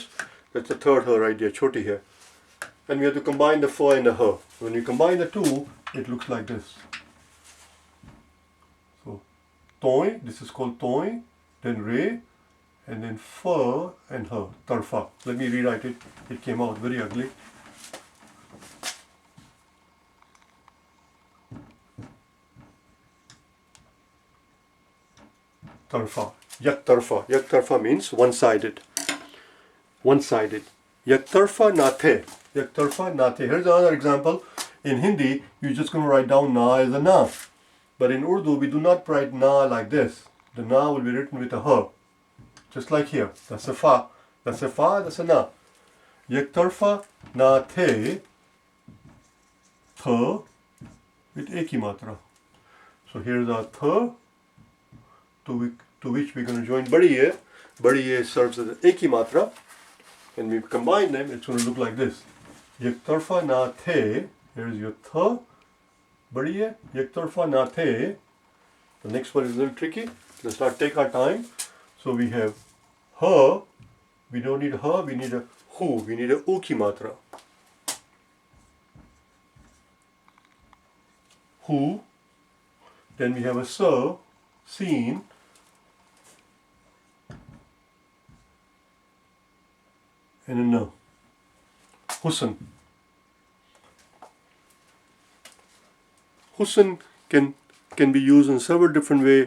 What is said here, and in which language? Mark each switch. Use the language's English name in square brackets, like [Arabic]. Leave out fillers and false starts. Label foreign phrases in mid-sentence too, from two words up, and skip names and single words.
[English] That's the third her right there, choti here. And we have to combine the fa and the her. When you combine the two, it looks like this. So, toy, this is called toy, then re, and then fa and her, tarfa. Let me rewrite it. It came out very ugly. [Urdu] Tarfa. Yak tarfa. Yak tarfa [English] means one-sided. One-sided. [Urdu] Yak tarfa na the. Yak tarfa na the. [English] Here's another example. In Hindi, you're just going to write down na as a na. But in Urdu, we do not write na like this. The na will be written with a ha. Just like here. That's a fa. That's a fa, that's a na. [Urdu] Yak tarfa na the. Tha with eki matra. [English] So here's our tha, to which we're going to join [Urdu] badi ye. Badi ye [English] serves as an eki matra. And we combine them, it's going to look like this. [Urdu] Yak tarfa na the. [English] Here's your [Urdu] tha. Badi ye. Yak tarfa na the. [English] The next one is a little tricky. Let's not take our time. So we have ha. We don't need ha, we need a hu. We need a [Urdu] u ki matra. [English] Hu. Then we have a sa, seen. and a no. Husn. Husn can be used in several different ways.